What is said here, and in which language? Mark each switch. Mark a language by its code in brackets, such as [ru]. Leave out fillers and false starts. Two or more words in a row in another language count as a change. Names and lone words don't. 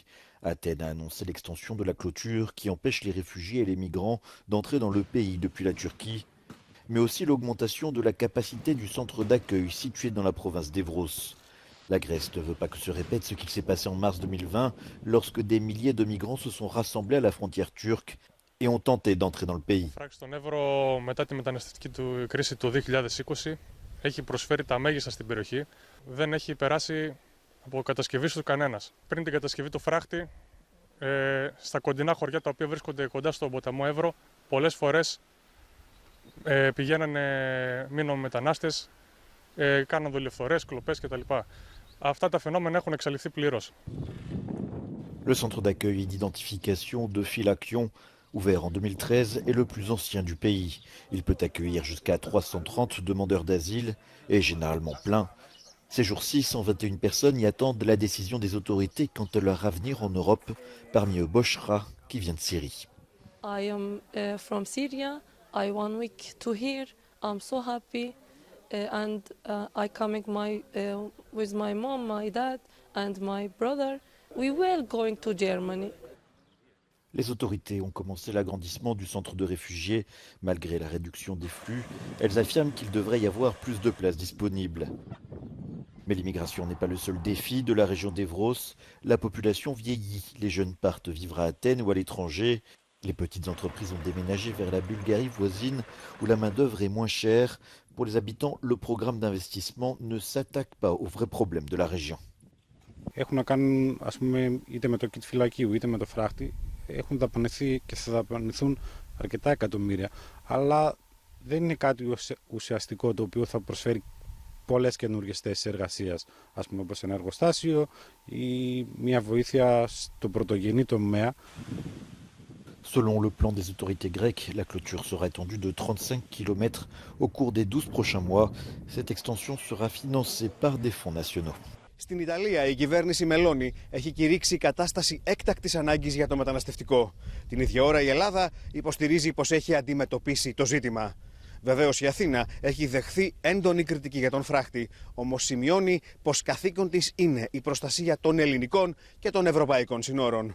[fr] Athènes a annoncé l'extension de la clôture qui empêche les réfugiés et les migrants d'entrer dans le pays depuis la Turquie, mais aussi l'augmentation de la capacité du centre d'accueil situé dans la province d'Evros. La Grèce ne veut pas que se répète ce qu'il s'est passé en mars 2020, lorsque des milliers de migrants se sont rassemblés à la frontière turque et ont tenté d'entrer dans le pays. [el] Φράξη στον Εύρο μετά τη μεταναστευτική του κρίση του 2020 έχει προσφέρει τα μέγιστα στην περιοχή. Δεν έχει περάσει από κατασκευή του κανένας. Πριν την κατασκευή του φράχτη, στα κοντινά χωριά τα οποία βρίσκονται κοντά στον ποταμό Εύρο, πολλές φορές πηγαίνανε μείνων μετανάστες, κάναν δολιοφθορές, κλοπές κτλ. Αυτά τα φαινόμενα έχουν εξαλειφθεί πλήρως. [fr] Le centre d'accueil et d'identification de Phylakion, ouvert en 2013, est le plus ancien du pays. Il peut accueillir jusqu'à 330 demandeurs d'asile et est généralement plein. Ces jours-ci, 121 personnes y attendent la décision des autorités quant à leur avenir en Europe, parmi eux Boshra, qui vient de Syrie. [en] I am from Syria. I 1 week to here. I'm so happy, and I coming with my mom, my dad, and my brother. We were going to Germany. [fr] Les autorités ont commencé l'agrandissement du centre de réfugiés. Malgré la réduction des flux, elles affirment qu'il devrait y avoir plus de places disponibles. Mais l'immigration n'est pas le seul défi de la région d'Evros. La population vieillit, les jeunes partent vivre à Athènes ou à l'étranger. Les petites entreprises ont déménagé vers la Bulgarie voisine où la main-d'œuvre est moins chère. Pour les habitants, le programme d'investissement ne s'attaque pas aux vrais problèmes de la région. [el] Έχουν να κάνουν, ας πούμε, είτε με το kit φυλακίου είτε με το φράχτη, έχουν δαπανηθεί και θα δαπανηθούν αρκετά εκατομμύρια. Αλλά δεν είναι κάτι ουσιαστικό το οποίο θα προσφέρει πολλές καινούργιες θέσεις εργασίας, ας πούμε όπως ένα εργοστάσιο ή μια βοήθεια στο πρωτογενή τομέα. [fr] Selon le plan des autorités grecques, la clôture sera étendue de 35 km au cours des 12 prochains mois. Cette extension sera financée par des fonds nationaux. [el] Στην Ιταλία, η κυβέρνηση Μελώνη έχει κηρύξει κατάσταση έκτακτης ανάγκης για το μεταναστευτικό. Την ίδια ώρα, η Ελλάδα υποστηρίζει πως έχει αντιμετωπίσει το ζήτημα. Βεβαίως, η Αθήνα έχει δεχθεί έντονη κριτική για τον φράχτη, όμως σημειώνει πως καθήκον της είναι η προστασία των ελληνικών και των ευρωπαϊκών συνόρων.